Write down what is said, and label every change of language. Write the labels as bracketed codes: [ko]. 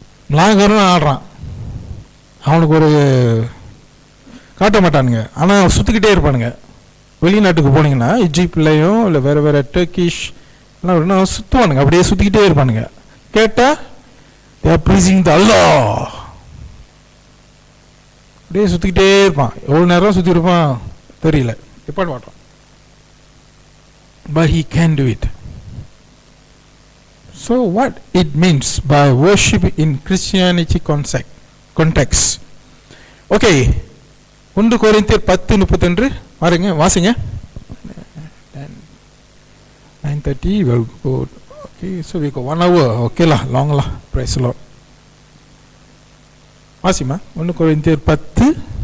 [ta] மிளாகரும் ஆடுறான், அவனுக்கு ஒரு காட்ட மாட்டானுங்க, ஆனால் சுற்றிக்கிட்டே இருப்பானுங்க. வெளிநாட்டுக்கு போனீங்கன்னா இஜிப்ட்லையும் இல்லை வேறு வேறு டர்க்கிஷ் எல்லாம் சுற்றுவானுங்க, அப்படியே சுற்றிக்கிட்டே இருப்பானுங்க. கேட்டால் [en] they are praising the Allah, [ta] அப்படியே சுற்றிக்கிட்டே இருப்பான். எவ்வளோ நேரம் சுற்றி இருப்பான் தெரியல, நிப்பாட்ட மாட்டான். [en] But he can do it. So what it means by worship in Christianity context. [ta] Okay, 1 Corinthians 10:32 பாருங்க, வாசிங்க. [en] 9:30 will go. Okay, so we go 1 hour. Okay la, long la. Praise the Lord. [ta] Wasima 1 Corinthians 10.